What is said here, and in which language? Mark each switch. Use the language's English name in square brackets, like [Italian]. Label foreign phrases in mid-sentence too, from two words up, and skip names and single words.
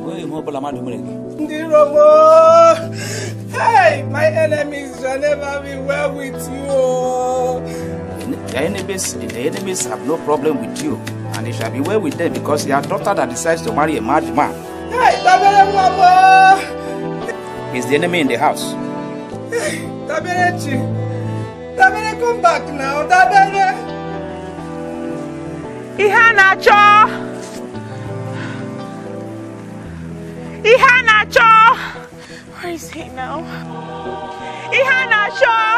[English] Hey, my enemies shall never be well with you. The enemies have no problem with you, and it shall be well with them because your daughter that decides to marry a mad man. Hey, Tabere Mama! He's the enemy in the house. Hey, Tabere Chi. Tabere, come back now, Tabere. Ihanacho! Ihanacho! Where is he now? Ihanacho!